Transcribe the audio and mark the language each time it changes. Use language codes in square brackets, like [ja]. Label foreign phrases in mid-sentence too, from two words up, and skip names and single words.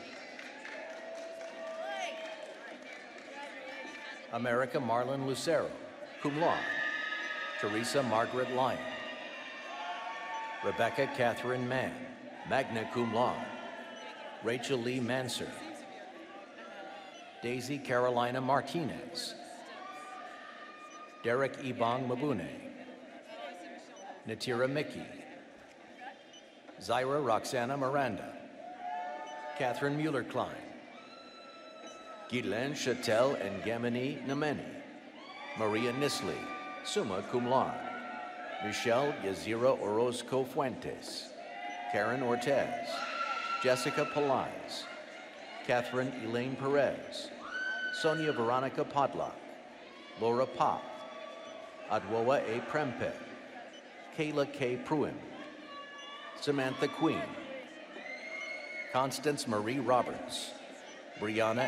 [en] America Marlon Lucero, [la] cum laude, [en] Teresa Margaret Lyon, Rebecca Catherine Mann, [la] magna cum laude, [en] Rachel Lee Manser, Daisy Carolina Martinez, Derek Ibong Mabune, Natira Mickey, Zaira Roxana Miranda, Catherine Mueller-Klein, Guylaine Chatel and Gamini Nameni, Maria Nisley, [la] Summa cum laude, [en] Michelle Yazira Orozco Fuentes, Karen Ortez, Jessica Palais, Catherine Elaine Perez, Sonia Veronica Podlock, Laura Pop, Adwoa A. Prempe, Kayla K. Pruin, Samantha Queen, Constance Marie Roberts, Brianna